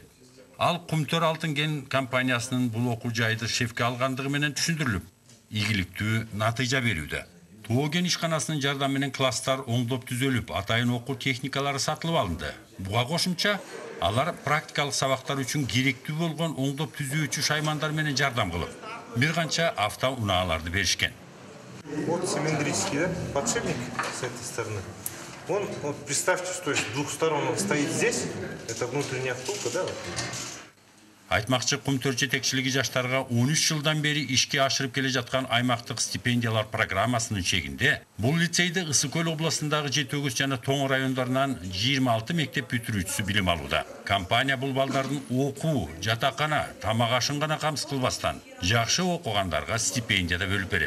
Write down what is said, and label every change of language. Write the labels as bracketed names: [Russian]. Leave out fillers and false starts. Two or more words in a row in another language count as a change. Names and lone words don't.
[Kyrgyz] Ал Кумтөр Алтын кен компаниясынын бул окуу жайды шефке алгандыгы менен түшүндүрүлүп, ийгиликтүү натыйжа берүүдө. ТОО кен ишканасынын жардамы менен класстар оңдоп түзөлүп, атайын окуу техникалары сатылып алынды. Буга кошумча, алар практикалык сабактар үчүн керектүү болгон оңдоп түзүүчү шаймандар менен жардам кылып, бир канча автоунааларды беришкен. [Russian] Вот цилиндрический, да, подшипник с этой стороны. Он, вот представьте, что с двух сторон он стоит здесь, это внутренняя втулка, да? [Kyrgyz] Айтмакчы, Кумтөр жетекчилиги жаштарга 13 жылдан бери ишке ашырып келе жаткан аймактык стипендиялар программасынын чегинде бул лицейде Ысык Көл областындагы Жетөгүз жана Тоң райондорунан 26 мектеп бүтүрүүчүсү билим алууда. Компания бул балдардын окуу, жатакана, тамак ашын гана камсыз кылбастан жакшы окугандарга стипендия да бөлүп берет.